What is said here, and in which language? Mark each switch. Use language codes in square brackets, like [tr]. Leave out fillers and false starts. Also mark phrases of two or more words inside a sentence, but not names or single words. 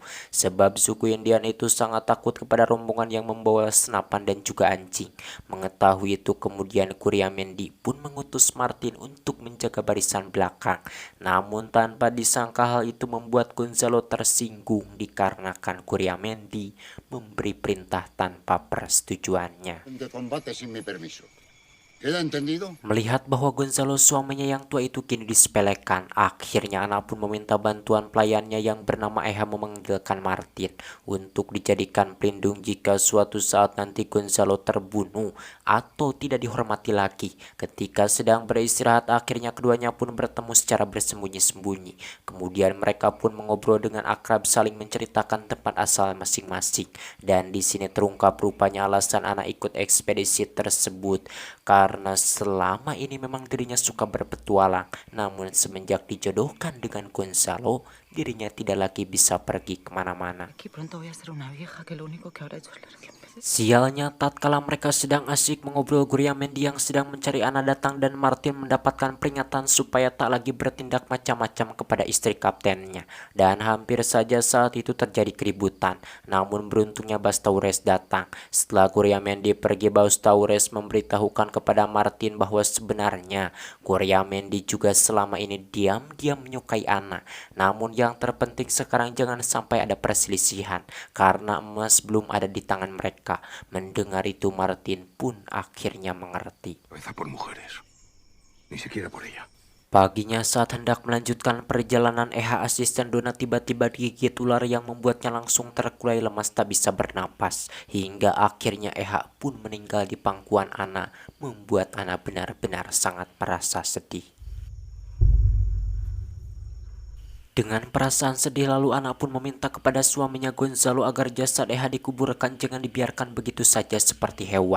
[id] Sebab suku Indian itu sangat takut kepada rombongan yang membawa senapan dan juga anjing. Mengetahui itu kemudian Coriamendi pun mengutus Martin untuk menjaga barisan belakang. Namun tanpa disangka hal itu membuat Gonzalo tersinggung dikarenakan Coriamendi memberi perintah tanpa persetujuannya. [es] De combate sin mi permiso. ¿Queda entendido? [id] Melihat bahwa Gonzalo suaminya yang tua itu kini disepelekan, akhirnya Ana pun meminta bantuan pelayannya yang bernama Eha memanggilkan Martin untuk dijadikan pelindung jika suatu saat nanti Gonzalo terbunuh atau tidak dihormati lagi. Ketika sedang beristirahat, akhirnya keduanya pun bertemu secara bersembunyi-sembunyi. Kemudian mereka pun mengobrol dengan akrab saling menceritakan tempat asal masing-masing. Dan di sini terungkap rupanya alasan Ana ikut ekspedisi tersebut karena selama ini memang dirinya suka berpetualang, namun semenjak dijodohkan dengan Gonzalo, dirinya tidak lagi bisa pergi kemana-mana. [es] Aquí pronto voy a ser una vieja que lo único que habrá hecho es leer. [id] Sialnya tatkala mereka sedang asik mengobrol, Coriamendi yang sedang mencari Ana datang dan Martin mendapatkan peringatan supaya tak lagi bertindak macam-macam kepada istri kaptennya. Dan hampir saja saat itu terjadi keributan. Namun beruntungnya Bastaures datang. Setelah Coriamendi pergi, Bastaures memberitahukan kepada Martin bahwa sebenarnya Coriamendi juga selama ini diam-diam menyukai Ana. Namun yang terpenting sekarang jangan sampai ada perselisihan karena emas belum ada di tangan mereka. Mendengar itu Martin pun akhirnya mengerti. [es] Cabeza por mujeres. Ni siquiera por ella. [id] Paginya saat hendak melanjutkan perjalanan, Eha asisten Dona tiba-tiba digigit ular yang membuatnya langsung terkulai lemas tak bisa bernapas. Hingga akhirnya Eha pun meninggal di pangkuan Ana, membuat Ana benar-benar sangat merasa sedih. Dengan perasaan sedih lalu Ana pun meminta kepada suaminya Gonzalo agar jasad Eha dikuburkan, jangan dibiarkan begitu saja seperti hewan.